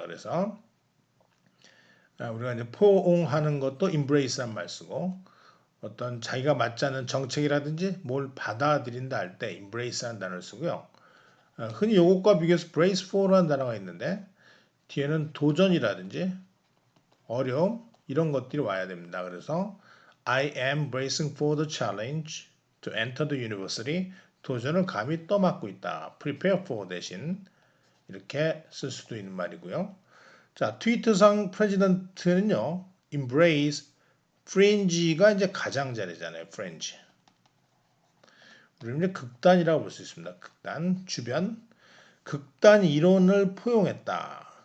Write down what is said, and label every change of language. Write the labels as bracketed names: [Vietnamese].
[Korean] 그래서 우리가 이제 포옹하는 것도 embrace란 말 쓰고 어떤 자기가 맞지 않는 정책이라든지 뭘 받아들인다 할 때 embrace라는 단어를 쓰고요. 흔히 이것과 비교해서 brace for라는 단어가 있는데 뒤에는 도전이라든지 어려움 이런 것들이 와야 됩니다. [English] 그래서 I am bracing for the challenge to enter the university. [Korean] 도전을 감히 떠맡고 있다. prepare for 대신 이렇게 쓸 수도 있는 말이고요. 자, 트위터상 프레지던트는요. [English] embrace fringe [Korean] 가 이제 가장자리잖아요. [English] fringe. [Korean] 우리는 이제 극단이라고 볼 수 있습니다. 극단, 주변. 극단 이론을 포용했다.